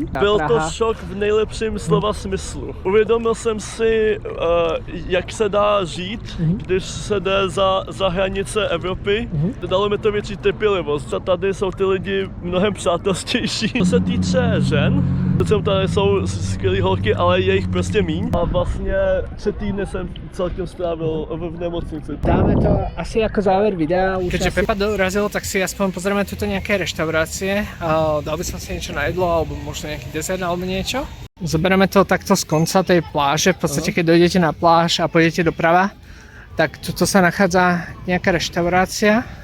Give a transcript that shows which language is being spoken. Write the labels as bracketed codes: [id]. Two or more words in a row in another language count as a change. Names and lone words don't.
[cs] Byl to šok v nejlepším slova smyslu. Uvědomil jsem si, jak se dá žít, když se jde za hranice Evropy. Dalo mi to větší trpělivost. A tady jsou ty lidi mnohem přátelštější. Co se týče žen, tady jsou skvělé holky, ale je jich prostě míň. A vlastně 3 týdny jsem celkem strávil v nemocnici. [sk] Dáme to asi ako záver videa. Keďže Pepa dorazil, tak si aspoň pozrieme tuto nejaké reštaurácie. Dal by som si niečo na jedlo, alebo možno nejaký dezert, alebo niečo. Zoberieme to takto z konca tej pláže. V podstate, keď dojdete na pláž a pôjdete doprava, tak tuto sa nachádza nejaká reštaurácia.